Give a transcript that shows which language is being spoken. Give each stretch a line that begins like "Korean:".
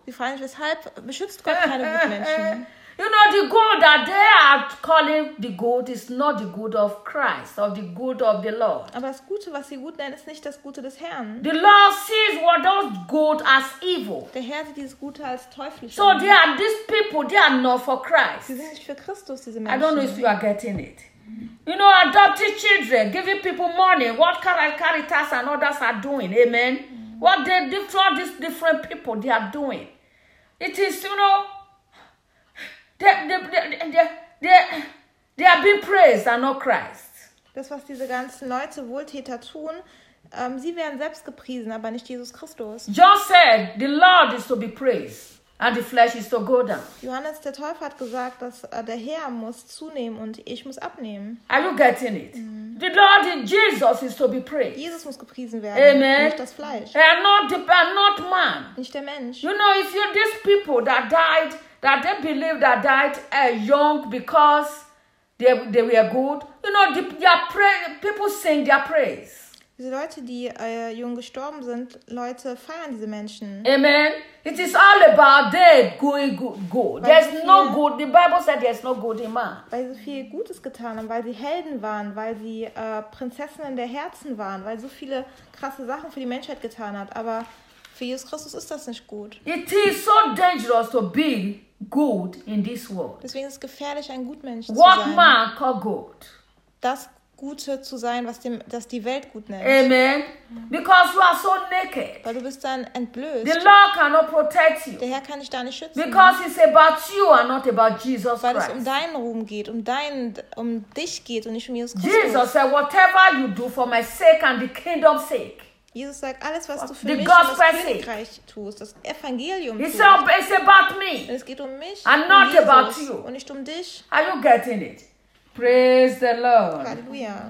German: Sie fragen sich, weshalb beschützt Gott keine Gutmenschen?
English: You know, the good that they are calling the good is not the good of Christ, of the good of the Lord.
German: Aber das Gute, was sie gut nennen, ist nicht das Gute des Herrn.
English: The Lord sees what those good as evil.
German: Der Herr sieht dieses Gute als teuflisch.
English: So they are these people, they are not for Christ.
German: Sie sind nicht für Christus, diese Menschen.
English: I don't know if you are getting it. You know, adopting children, giving people money, what Caritas and others are doing, amen? Mm-hmm. What they do to all these different people, they are doing. It is, you know, they are being praised and not Christ.
German: Das, was diese ganzen Leute, Wohltäter tun, sie werden selbst gepriesen, aber nicht Jesus Christus.
English: John said, the Lord is to be praised. And the flesh is to go down.
German: Johannes der Täufer hat gesagt, dass der Herr muss zunehmen und ich muss abnehmen.
English: Are you getting it? The Lord Jesus is to be praised.
German: Jesus muss gepriesen werden. Amen. Nicht das Fleisch.
English: And not man.
German: Nicht der Mensch.
English: You know, if you're these people that died, that they believe that died young because they were good. You know, people sing their praise.
German: Diese Leute, die jung gestorben sind, Leute feiern diese Menschen.
English: Amen. It is all about their going good. There's no good. The Bible said there's no good in man.
German: Weil sie viel Gutes getan haben, weil sie Helden waren, weil sie Prinzessinnen der Herzen waren, weil so viele krasse Sachen für die Menschheit getan hat. Aber für Jesus Christus ist das nicht gut.
English: It is so dangerous to be good in this world.
German: Deswegen ist es gefährlich, ein Gutmensch zu
English: what
German: sein.
English: What man call good.
German: Das Gute zu sein, was das die Welt gut nennt.
English: Amen. Because you are so naked.
German: Weil du bist dann entblößt.
English: The Lord cannot protect you.
German: Der Herr kann dich da nicht schützen.
English: Because it's about you and not about Jesus Christ.
German: Weil es um deinen Ruhm geht, um dich geht und nicht um Jesus Christus.
English: Jesus said, whatever you do for my sake and the kingdom's sake.
German: Jesus sagt, alles, was du für
English: the
German: mich und das Königreich tust, das Evangelium
English: tust. It's about me.
German: Und es geht um mich
English: and not Jesus, about you.
German: Und nicht um dich.
English: Are you getting it? Praise the Lord. Hallelujah.